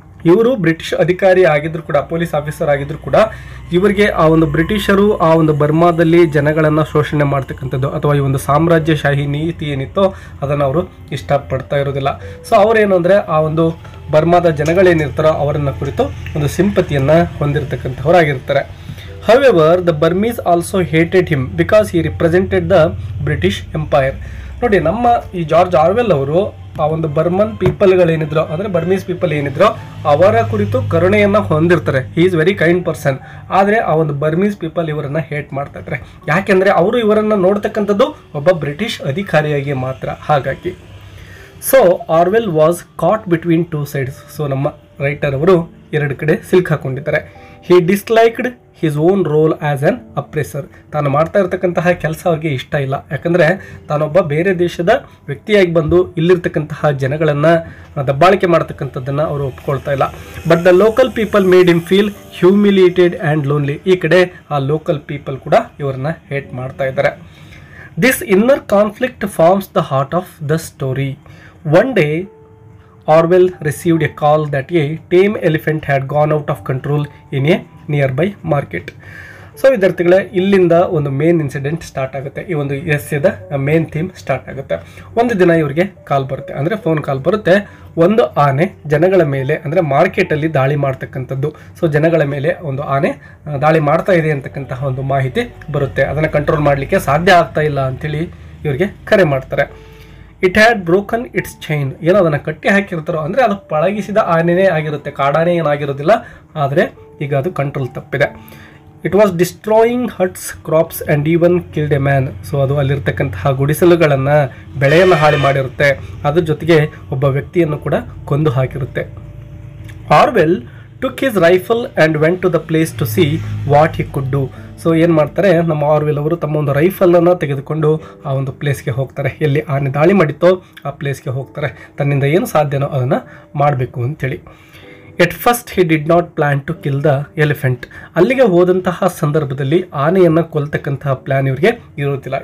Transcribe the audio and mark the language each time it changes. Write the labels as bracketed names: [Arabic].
[Kannada] ಇವರು ಬ್ರಿಟಿಷ್ ಅಧಿಕಾರಿ ಆಗಿದ್ರು ಕೂಡ, ಪೊಲೀಸ್ ಆಫೀಸರ್ ಆಗಿದ್ರು ಕೂಡ, ಇವರಿಗೆ ಆ ಒಂದು ಬ್ರಿಟಿಷರು ಆ ಒಂದು ಬರ್ಮಾದಲ್ಲಿ ಜನಗಳನ್ನು ಶೋಷಣೆ ಮಾಡ್ತಕ್ಕಂಥದ್ದು ಅಥವಾ ಈ ಒಂದು ಸಾಮ್ರಾಜ್ಯಶಾಹಿ ನೀತಿ ಏನಿತ್ತೋ ಅದನ್ನು ಅವರು ಇಷ್ಟಪಡ್ತಾ ಇರೋದಿಲ್ಲ. ಸೊ ಅವರೇನು ಅಂದರೆ ಆ ಒಂದು ಬರ್ಮಾದ ಜನಗಳೇನಿರ್ತಾರೋ ಅವರನ್ನು ಕುರಿತು ಒಂದು ಸಿಂಪತಿಯನ್ನು ಹೊಂದಿರತಕ್ಕಂಥವರಾಗಿರ್ತಾರೆ. [English] However, the Burmese also hated him because he represented the British Empire. [Kannada] ನೋಡಿ, ನಮ್ಮ ಈ ಜಾರ್ಜ್ ಆರ್ವೆಲ್ ಅವರು ಆ ಒಂದು ಬರ್ಮನ್ ಪೀಪಲ್ಗಳೇನಿದ್ರು ಅಂದರೆ ಬರ್ಮೀಸ್ ಪೀಪಲ್ ಏನಿದ್ರು ಅವರ ಕುರಿತು ಕರುಣೆಯನ್ನು ಹೊಂದಿರ್ತಾರೆ. [English] He is very kind person. [Kannada] ಆದರೆ ಆ ಒಂದು ಬರ್ಮೀಸ್ ಪೀಪಲ್ ಇವರನ್ನು ಹೇಟ್ ಮಾಡ್ತಾ ಇದ್ದಾರೆ. ಯಾಕೆಂದರೆ ಅವರು ಇವರನ್ನು ನೋಡ್ತಕ್ಕಂಥದ್ದು ಒಬ್ಬ ಬ್ರಿಟಿಷ್ ಅಧಿಕಾರಿಯಾಗಿ ಮಾತ್ರ. ಹಾಗಾಗಿ [English] So Orwell was caught between two sides. [Kannada] So ನಮ್ಮ ರೈಟರ್ ಅವರು ಎರಡು ಕಡೆ ಸಿಲ್ಕಾಕೊಂಡಿದ್ದಾರೆ. [English] He disliked his own role as an oppressor. [Kannada] ತಾನು ಮಾಡ್ತಾ ಇರ್ತಕ್ಕಂತಹ ಕೆಲಸ ಅವ್ರಿಗೆ ಇಷ್ಟ ಇಲ್ಲ, ಯಾಕಂದರೆ ತಾನೊಬ್ಬ ಬೇರೆ ದೇಶದ ವ್ಯಕ್ತಿಯಾಗಿ ಬಂದು ಇಲ್ಲಿರ್ತಕ್ಕಂತಹ ಜನಗಳನ್ನು ದಬ್ಬಾಳಿಕೆ ಮಾಡ್ತಕ್ಕಂಥದ್ದನ್ನು ಅವರು ಒಪ್ಕೊಳ್ತಾ ಇಲ್ಲ. [English] But the local people made him feel humiliated and lonely. [Kannada] ಈ ಕಡೆ ಆ ಲೋಕಲ್ ಪೀಪಲ್ ಕೂಡ ಇವರನ್ನ ಹೇಟ್ ಮಾಡ್ತಾ ಇದ್ದಾರೆ. [English] This inner conflict forms the heart of the story. One day Orwell received a call that a tame elephant had gone out of control in a nearby market. [Kannada] So ವಿದ್ಯಾರ್ಥಿಗಳೇ, ಇಲ್ಲಿಂದ ಒಂದು main incident start ಆಗುತ್ತೆ. ಈ ಒಂದು ಎಸ್ಸೆದ main theme start ಆಗುತ್ತೆ. ಒಂದು ದಿನ ಇವರಿಗೆ ಕಾಲ್ ಬರುತ್ತೆ, ಅಂದರೆ ಫೋನ್ ಕಾಲ್ ಬರುತ್ತೆ. ಒಂದು ಆನೆ ಜನಗಳ ಮೇಲೆ ಅಂದರೆ ಮಾರ್ಕೆಟಲ್ಲಿ ದಾಳಿ ಮಾಡ್ತಕ್ಕಂಥದ್ದು. ಸೊ ಜನಗಳ ಮೇಲೆ ಒಂದು ಆನೆ ದಾಳಿ ಮಾಡ್ತಾ ಇದೆ ಅಂತಕ್ಕಂತಹ ಒಂದು ಮಾಹಿತಿ ಬರುತ್ತೆ. ಅದನ್ನು ಕಂಟ್ರೋಲ್ ಮಾಡಲಿಕ್ಕೆ ಸಾಧ್ಯ ಆಗ್ತಾ ಇಲ್ಲ ಅಂಥೇಳಿ ಇವರಿಗೆ ಕರೆ ಮಾಡ್ತಾರೆ. [English] It had broken its chain. [Kannada] ಏನೋ ಅದನ್ನು ಕಟ್ಟಿ ಹಾಕಿರ್ತಾರೋ ಅಂದರೆ ಅದು ಪಳಗಿಸಿದ ಆನೆನೇ ಆಗಿರುತ್ತೆ, ಕಾಡಾನೆ ಏನಾಗಿರೋದಿಲ್ಲ. ಆದರೆ ಈಗ ಅದು ಕಂಟ್ರೋಲ್ ತಪ್ಪಿದೆ. [English] It was destroying huts, crops and even killed a man. [Kannada] So ಅದು ಅಲ್ಲಿರ್ತಕ್ಕಂತಹ ಗುಡಿಸಲುಗಳನ್ನು, ಬೆಳೆಯನ್ನು ಹಾಳು ಮಾಡಿರುತ್ತೆ. ಅದ್ರ ಜೊತೆಗೆ ಒಬ್ಬ ವ್ಯಕ್ತಿಯನ್ನು ಕೂಡ ಕೊಂದು ಹಾಕಿರುತ್ತೆ. [English] Orwell took his rifle and went to the place to see what he could do. [Kannada] So ಏನು ಮಾಡ್ತಾರೆ, ನಮ್ಮ ಆರ್ವೆಲ್ ಅವರು ತಮ್ಮ ಒಂದು ರೈಫಲನ್ನು ತೆಗೆದುಕೊಂಡು ಆ ಒಂದು ಪ್ಲೇಸ್ಗೆ ಹೋಗ್ತಾರೆ. ಎಲ್ಲಿ ಆನೆ ದಾಳಿ ಮಾಡಿತ್ತೋ ಆ ಪ್ಲೇಸ್ಗೆ ಹೋಗ್ತಾರೆ. ತನ್ನಿಂದ ಏನು ಸಾಧ್ಯನೋ ಅದನ್ನು ಮಾಡಬೇಕು ಅಂಥೇಳಿ. [English] At first he did not plan to kill the elephant. [Kannada] ಅಲ್ಲಿಗೆ ಹೋದಂತಹ ಸಂದರ್ಭದಲ್ಲಿ ಆನೆಯನ್ನು ಕೊಲ್ತಕ್ಕಂತಹ ಪ್ಲ್ಯಾನ್ ಇವರಿಗೆ ಇರೋದಿಲ್ಲ.